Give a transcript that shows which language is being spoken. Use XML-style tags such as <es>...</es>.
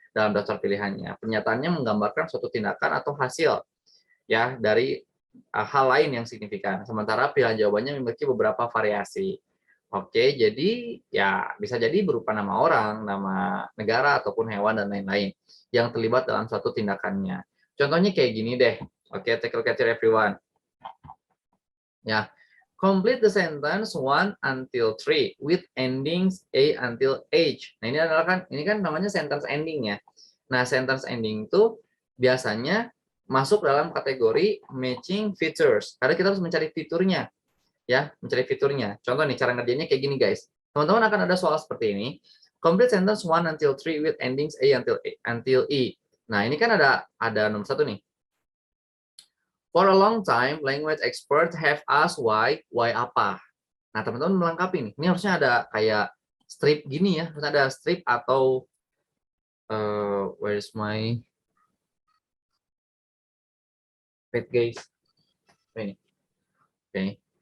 <id>dalam daftar pilihannya. Pernyataannya menggambarkan suatu tindakan atau hasil ya dari hal lain yang signifikan. Sementara pilihan jawabannya memiliki beberapa variasi. Oke, jadi ya bisa jadi berupa nama orang, nama negara, ataupun hewan, dan lain-lain yang terlibat dalam suatu tindakannya. Contohnya kayak gini deh.</id> <en>Oke, take a look at it, everyone. Ya, complete the sentence 1 until 3 with endings A until H.</en> <id>Nah, ini kan namanya sentence ending ya. Nah, sentence ending itu biasanya masuk dalam kategori matching features. Karena kita harus mencari fiturnya. Ya, mencari fiturnya. Contoh nih, cara ngerjainnya kayak gini, guys. Teman-teman akan ada soal seperti ini.</id> <en>Complete sentence 1 until 3 with endings A until E.</en> <id>Nah, ini kan ada nomor 1 nih.</id> <en>For a long time, language experts have asked why apa.</en> <id>Nah, teman-teman melengkapi nih. Ini harusnya ada kayak strip gini ya. Harusnya ada strip atau</id> <en>where is my page, guys?</en> <id>Ini. Oke.</id>